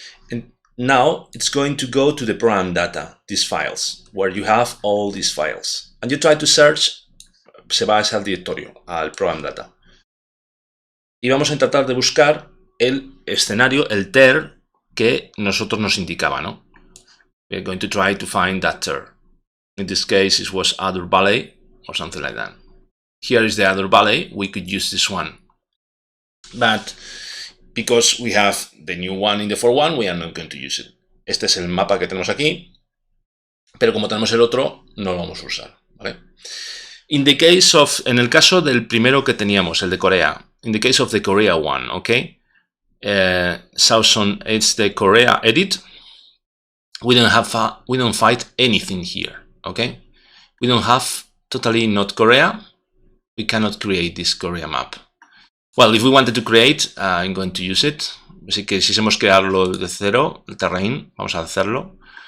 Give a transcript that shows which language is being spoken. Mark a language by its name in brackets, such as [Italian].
[English] And now it's going to go to the program data, these files, where you have all these files. And you try to search, [Spanish] se va a ese directorio, al program data. Y vamos a tratar de buscar el escenario, el TER que nosotros nos indicaba, ¿no? [English] We're going to try to find that TER. In this case, it was Other Valley or something like that. Here is the Other Valley. We could use this one. But because we have the new one in the 4.1, we are not going to use it. [Spanish] Este es el mapa que tenemos aquí, pero como tenemos el otro, no lo vamos a usar, ¿vale? [English] In the case of, [Spanish] en el caso del primero que teníamos, el de Corea, [English] in the case of the Korea one, okay, it's the Korea edit. We don't find anything here, okay. We don't have totally not Korea. We cannot create this Korea map. Well, if we wanted to create, I'm going to use it. [Spanish] Así que si quisiéramos crearlo de cero, el terrain, vamos a hacerlo.